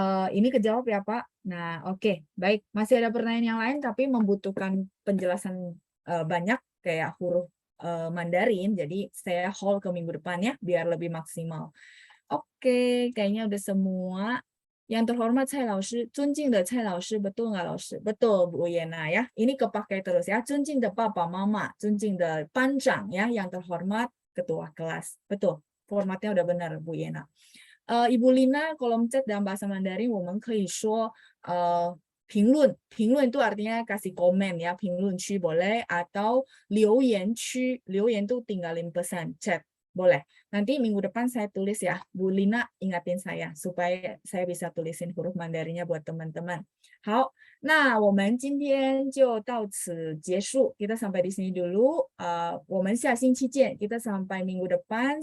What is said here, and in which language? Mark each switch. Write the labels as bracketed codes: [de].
[id] Ini kejawab ya Pak. Nah, oke, baik. Masih ada pertanyaan yang lain tapi membutuhkan penjelasan banyak kayak huruf Mandarin, jadi saya hold ke minggu depan ya, biar lebih maksimal. Oke, kayaknya udah semua. Yang terhormat Cai Laoshi, [zh] 尊敬的蔡老师, [id] betul nggak Laoshi? Betul Bu Yena ya. Ini kepakai terus ya. [zh] 尊敬的爸爸妈妈, 尊敬的班长 [id] ya, yang terhormat ketua kelas. Betul. Formatnya udah benar Bu Yena. Ibu Lina, kolom chat dalam bahasa Mandarin, [zh] 我们可以说评论 [id] itu artinya kasih komen ya, [zh] 评论区 [id] boleh, atau [zh] 留言区, 留言 [id] tuh tinggalin pesan, chat, boleh. Nanti minggu depan saya tulis ya, Bu Lina ingatin saya, supaya saya bisa tulisin huruf Mandarinnya buat teman-teman. [zh] 好，那我们今天就到此结束， [id] kita sampai di sini dulu. [zh] 我们下星期见, [id] kita sampai minggu depan.